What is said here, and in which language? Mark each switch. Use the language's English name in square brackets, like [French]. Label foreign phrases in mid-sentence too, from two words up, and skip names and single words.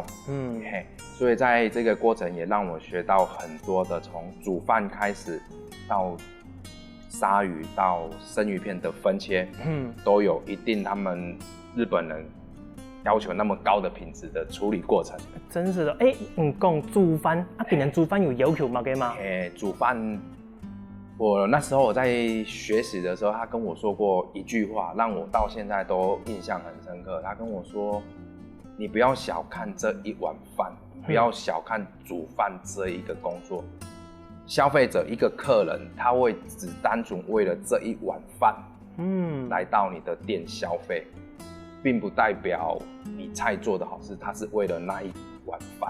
[Chinese] 所以在這個過程也讓我學到很多的，從煮飯開始到鯊魚到生魚片的分切，都有一定他們日本人要求那麼高的品質的處理過程。真是的，你講煮飯，別人煮飯有要求嗎？煮飯我那时候我在学习的时候，他跟我说过一句话，让我到现在都印象很深刻。他跟我说：“你不要小看这一碗饭，不要小看煮饭这一个工作。消费者一个客人，他会只单纯为了这一碗饭，来到你的店消费，并不代表你菜做得好，是他是为了那一碗饭。